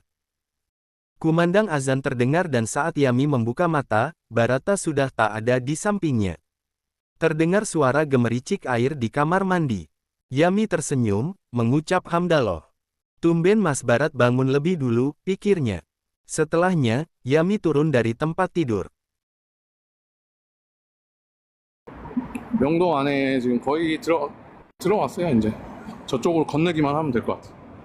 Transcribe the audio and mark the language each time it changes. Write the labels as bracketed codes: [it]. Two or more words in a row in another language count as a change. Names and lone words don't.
[id] Kumandang azan terdengar dan saat Yami membuka mata, Barata sudah tak ada di sampingnya. Terdengar suara gemericik air di kamar mandi. Yami tersenyum, mengucap hamdaloh. Tumben Mas Barat bangun lebih dulu, pikirnya. Setelahnya, Yami turun dari tempat tidur. [ko] 명동 안에 지금 거의 들어갔어요, 이제. 저쪽으로 건너기만 하면 될 것 같아요.